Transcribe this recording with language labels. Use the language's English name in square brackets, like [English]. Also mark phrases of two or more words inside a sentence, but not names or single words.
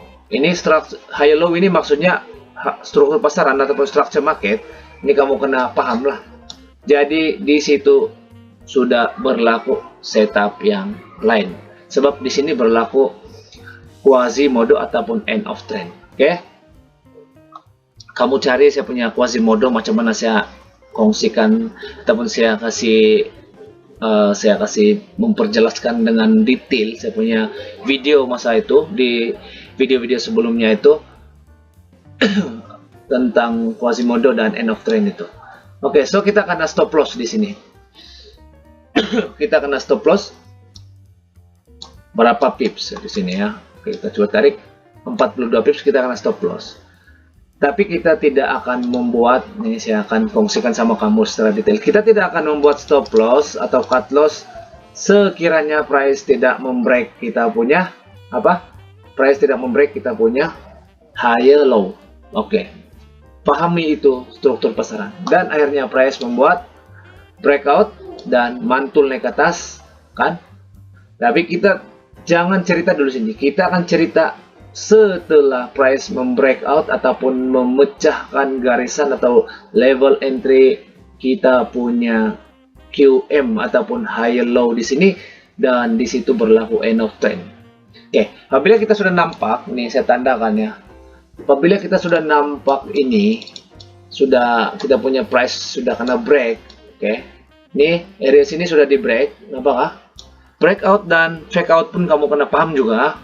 [Malay] Ini [English] higher low [Malay] ini maksudnya struktur pasaran ataupun [English] structure market. [Malay] Ini kamu kena paham lah. Jadi di situ sudah berlaku setup yang lain. Sebab di sini berlaku Quasimodo ataupun [English] end of trend. [Malay] Oke. Kamu cari saya punya Quasimodo, macam mana saya kongsikan ataupun saya kasih memperjelaskan dengan detail. Saya punya video masa itu di video-video sebelumnya itu tentang Quasimodo dan [English] end of trend [Malay] itu. Oke, so kita kena [English] stop loss [Malay] di sini. Kita kena [English] stop loss [Malay] berapa pips di sini ya. Oke, kita coba tarik 42 pips, kita kena [English] stop loss. [Malay] Tapi kita tidak akan membuat, ini saya akan fungsikan sama kamu secara detail. Kita tidak akan membuat [English] stop loss [Malay] atau [English] cut loss [Malay] sekiranya price tidak membreak kita punya apa? Price tidak membreak kita punya [English] higher low. [Malay] Oke. Pahami itu struktur pasaran. Dan akhirnya price membuat breakout dan mantul naik ke atas, kan? Tapi kita jangan cerita dulu sini. Kita akan cerita setelah price membreakout ataupun memecahkan garisan atau [English] level entry [Malay] kita punya QM ataupun [English] higher low [Malay] di sini, dan di situ berlaku [English] end of trend. [Malay] Oke, apabila kita sudah nampak, nih saya tandakan ya. Apabila kita sudah nampak ini, sudah kita punya price sudah kena break, oke. Nih area sini sudah di break, nampakah? Breakout dan [English] fake out [Malay] pun kamu kena paham juga.